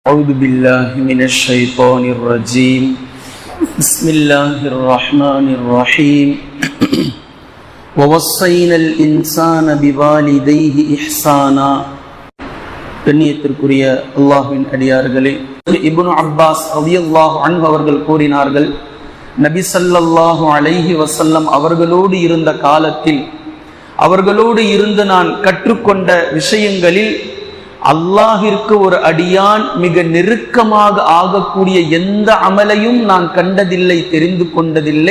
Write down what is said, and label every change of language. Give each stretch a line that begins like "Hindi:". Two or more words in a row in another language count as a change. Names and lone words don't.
Arabic: أعوذ بالله من الشيطان الرجيم بسم الله الرحمن الرحيم ووصينا الإنسان بوالديه إحسانا
Tamil: கண்ணியத்திற்குரிய அல்லாஹ்வின் அடியார்களே, இப்னு அப்பாஸ்
Arabic: رضي الله عنه
Tamil: அவர்கள் கூறினார்கள், நபி
Arabic: صلى الله عليه وسلم
Tamil: அவர்களோடு இருந்த காலத்தில் அவர்களோடு இருந்து நான் கற்றுக்கொண்ட விஷயங்களில் அல்லாஹிற்கு ஒரு அடியான் மிக நெருக்கமாக ஆகக்கூடிய எந்த அமலையும் நான் கண்டதில்லை, தெரிந்து கொண்டதில்லை.